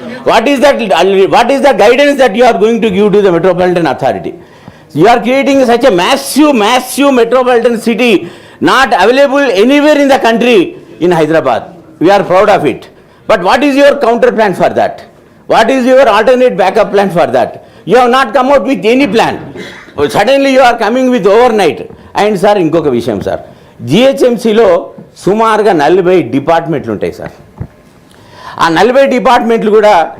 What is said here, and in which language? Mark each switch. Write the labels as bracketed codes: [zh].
[en] What is the guidance that you are going to give to the metropolitan authority? You are creating such a massive metropolitan city not available anywhere in the country in Hyderabad. We are proud of it. But what is your counter plan for that? What is your alternate backup plan for that? You have not come out with any plan. Suddenly you are coming with overnight. And sir, [te] ఇంకొక విషయం sir, జిహెచ్ఎంసీలో సుమారుగా 40 డిపార్ట్మెంట్లు ఉంటాయి sir. ఆ 40 డిపార్ట్మెంట్లు కూడా